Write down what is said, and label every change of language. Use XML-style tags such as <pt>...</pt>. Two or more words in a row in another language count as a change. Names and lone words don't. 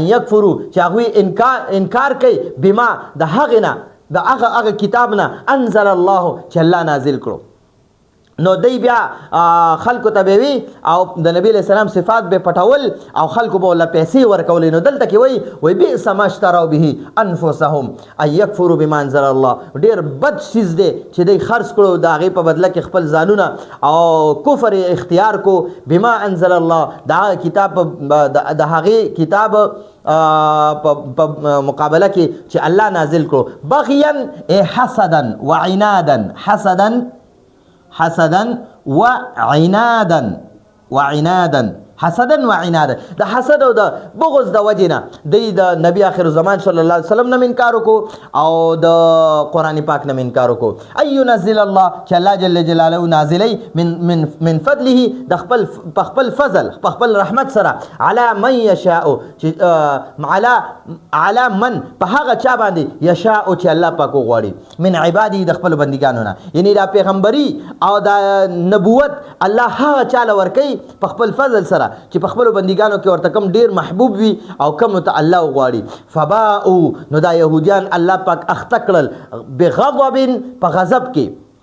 <ps>یکفرو چې هغوی انکار کوي بما د هغې نه د هغه کتاب نه</ps> <ar>انزل الله</ar> <ps>چې الله نازل کړو نو دی بیا خلکو ته به وي او د نبی</ps> <ar>علیہ السلام</ar> <ps>صفات به پټول او خلکو به الله پیسې ورکولې نو دلته کې وای</ps> <ar>بئس ما اشتروا به انفسهم ان یکفروا بما انزل الله</ar> <ps>ډیر بد چیز دی چې دی خرڅ کړو د هغې په بدله کې خپل ځانونه او کفر اختیار کو</ps> <ar>بما انزل الله</ar> <ps>د هغه کتاب د هغې کتاب په مقابله کې چې الله نازل کړو</ps> <ar>بغیا حسدا وعنادا حسدا وعنادا</ar> <ps>د حسد او د بغض د وجنه د نبی آخر زمان</ps> <ar>صلی الله علیه وسلم</ar> <ps>نه انکار وکړو او د قران پاک نه انکار وکړو</ps> <ar>اي ينزل الله</ar> <ps>چې الله جل جلاله نازلی</ps> <ar>من فضله</ar> <ps>د خپل فضل خپل رحمت سره</ps> <ar>علی من یشاء علی من</ar> <ps>په هغه چا باندې یشاء چې الله پاک غواړي</ps> <ar>من عباده</ar> <ps>د خپل بندګانو نه یعنی دا پیغمبري او د نبوت الله هغه چاله ورکي په خپل فضل سره چې په خپل بندګانو کې ورته کم ډیر محبوب وي او کم ته الله غواړي فباءوا نو دا يهوديان الله پاک اخته کړل بغضب په غضب کې</ps>